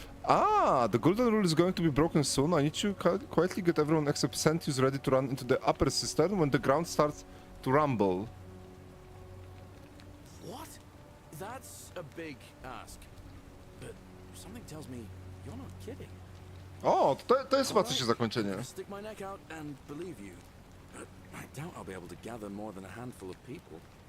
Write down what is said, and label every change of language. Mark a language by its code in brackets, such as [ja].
[en] Ah, the golden rule is going to be broken soon. I need to quietly get everyone except Sentius ready to run into the upper cistern when the ground starts to rumble. What? That's a big ask. But something tells me you're not kidding. [pl] O, to jest chyba coś zakończenie. [en] Stick my neck out and believe you. But I doubt I'll be able to gather more than a handful of people.